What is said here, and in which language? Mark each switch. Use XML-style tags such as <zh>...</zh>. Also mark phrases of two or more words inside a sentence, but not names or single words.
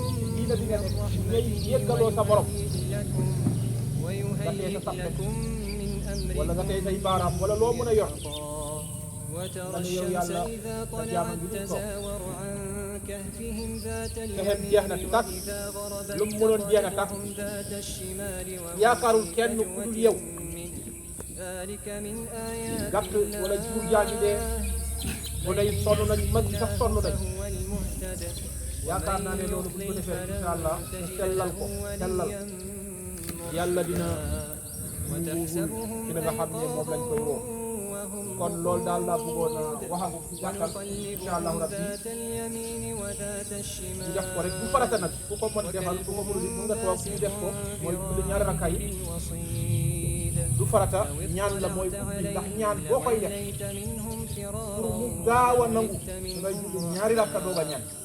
<ar>من رحمته لكم ويهيئ لكم من أمركم مرفقا وترى الشمس إذا طلعت تزاور عن كهفهم ذات اليمين وإذا غربت تقرضهم ذات الشمال وهم ذلك من آيات الله فهو المهتد ومن يضلل فلن تجد له وليا مرشدا وتحسبهم أيقاظا</ar> <wo>kon loolu daal laa bëggoon a wax ak ci gàttal</wo> <ar>إن شاء الله ربي</ar> <wo>ñu def ko rek bu farata nag ku ko mën defal ku ko mënul mën nga toog ñu def ko mooy julli ñaari rakka yi du farata ñaan la mooy ubbi ndax ñaan boo koy def pour mu gaaw a nangu dangay julli ñaari rakka doog a ñaan</wo>